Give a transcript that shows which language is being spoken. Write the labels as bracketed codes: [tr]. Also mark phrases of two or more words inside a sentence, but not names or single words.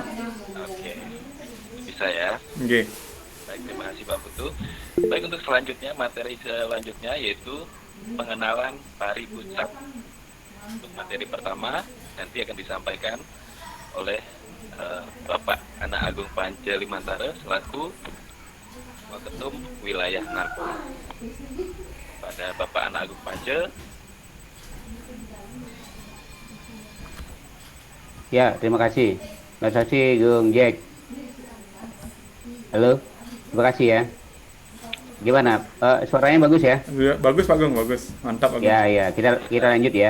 [id] Oke, bisa ya. Oke. Baik, terima kasih Pak Putu. Baik, untuk selanjutnya, materi selanjutnya yaitu pengenalan tari puncak. Untuk materi pertama nanti akan disampaikan oleh Bapak Ana Agung Pance Limantara selaku Waketum Wilayah Narko. Pada Bapak Ana Agung Pance. Ya, terima kasih. Terima kasih, Gung Jack. Halo, terima kasih ya. Gimana? Suaranya bagus ya? Bagus Pak Gung, bagus. Mantap Pak Gung. Ya, kita lanjut ya.